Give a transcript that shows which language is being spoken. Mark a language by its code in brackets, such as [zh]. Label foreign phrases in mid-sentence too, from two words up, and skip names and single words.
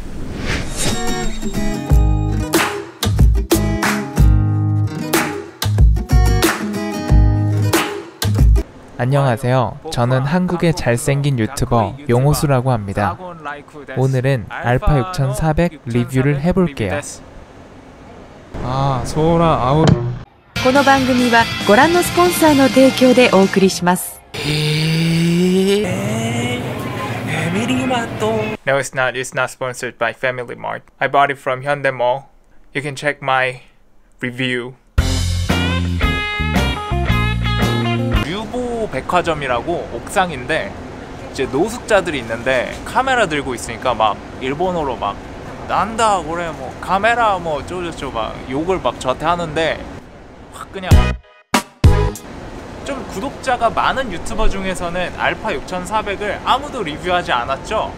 [ko] 안녕하세요. 저는 한국의 잘생긴 유튜버 용호수라고 합니다. 오늘은 알파 6400 리뷰를 해볼게요. 아, 소라 아웃. [ja] この番組はご覧のスポンサーの提供でお送りします。 [en] No, it's not. It's not sponsored by Family Mart. I bought it from Hyundai Mall. You can check my review. [ko] 류보 백화점이라고 옥상인데 이제 노숙자들이 있는데 카메라 들고 있으니까 막 일본어로 막 난다 그래 뭐 카메라 뭐 어쩌고저쩌고 막 욕을 막 저한테 하는데 확 그냥 좀 구독자가 많은 유튜버 중에서는 알파 6400을 아무도 리뷰하지 않았죠?